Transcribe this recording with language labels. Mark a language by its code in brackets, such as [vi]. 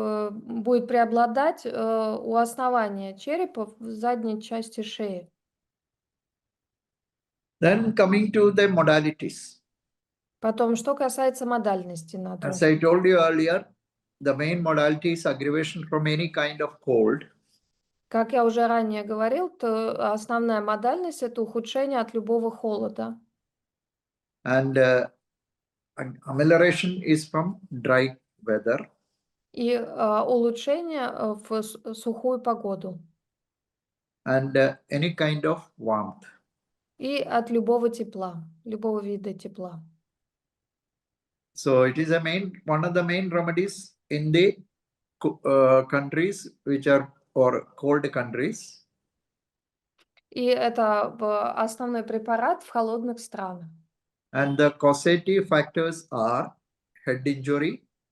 [ru] Будет преобладать у основания черепа в задней части шеи. [en] Then coming to the modalities. [ru] Потом, что касается модальности [en] As [ru] натриум. [en] I told you earlier, the main modality is aggravation from any kind of cold. [ru] Как я уже ранее говорил, то основная модальность это ухудшение от любого холода. [en] And amelioration is from dry weather. [ru] И улучшение в сухую погоду. [en] And any kind of warmth. [ru] И от любого тепла, любого вида тепла. [en] So it is one of the main remedies in the countries which are or cold countries. [ru] И это основной препарат в холодных странах. [en] And the causative factors are head injury.